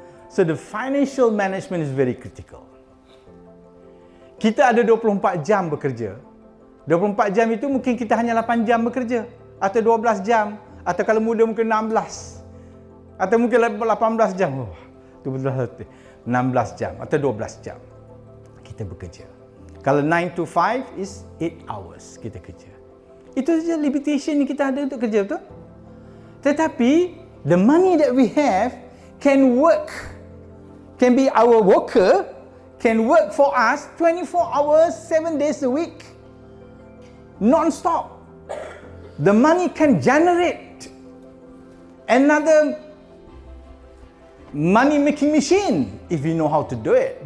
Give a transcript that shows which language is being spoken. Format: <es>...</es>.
<en>So the financial management is very critical.</en> <ms>Kita ada 24 jam bekerja. 24 jam itu mungkin kita hanya 8 jam bekerja, atau 12 jam, atau kalau muda mungkin 16, atau mungkin 18 jam. Itu betul-betul 16 jam atau 12 jam kita bekerja. Kalau</ms> <en>9 to 5 is 8 hours</en> <ms>kita kerja. Itu saja limitation yang kita ada untuk kerja, betul? Tetapi</ms> <en>the money that we have can work, can be our worker, can work for us 24 hours, 7 days a week, non-stop. The money can generate another money making machine if you know how to do it.</en>